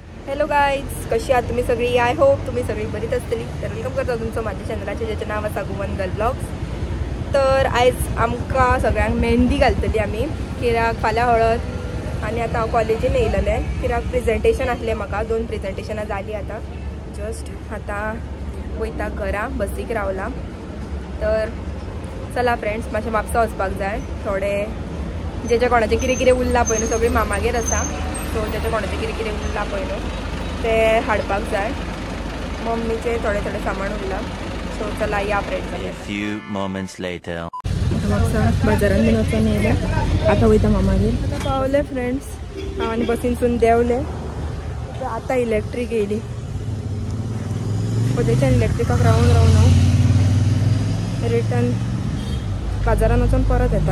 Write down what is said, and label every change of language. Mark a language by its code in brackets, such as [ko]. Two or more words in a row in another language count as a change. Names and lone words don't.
[en] hello guys, [kok] कशी आहात तुम्ही सगळी? [en] I hope [kok] तुम्ही सगळी बरीच असतली. तर वेलकम करता तुमचं माझ्या चॅनलाचे, ज्याचं नाव आसा गुवंदल ब्लॉग्स. तर आयज आमकां सगळ्यांक मेहंदी घालतली आमी, कित्याक फाल्यां हळद आनी आतां हांव कॉलेजीन येयलेलें, कित्याक प्रेजेंटेशन आसलें म्हाका. 2 प्रेजेंटेशनां जालीं आतां. जस्ट आतां वयता घरा, बसीक रावला. तर चला फ्रेंड्स, मातशें म्हापसा वचपाक जाय. थोडे जेच्या कोणाचें कितें कितें उरलां पळय न्हू, सगळीं मामागेर आसा. सो जेच्या कोणाचें कितें कितें उरलां पळय न्हू ते हाडपाक जाय. मम्मीचे थोडे थोडे सामान उरलां. सो चला या फ्रेंड्स. [en] A few moments later. [kok] म्हापसा बाजारान बीन वचून येयलें, आतां वयता मामागेर. आतां पावले फ्रेंड्स, हांव आनी बसीनसून देंवले. आतां इलेक्ट्रीक येयली. पयलींच्यान इलेक्ट्रिकाक रावून हांव रिटर्न बाजारान वचून परत येता.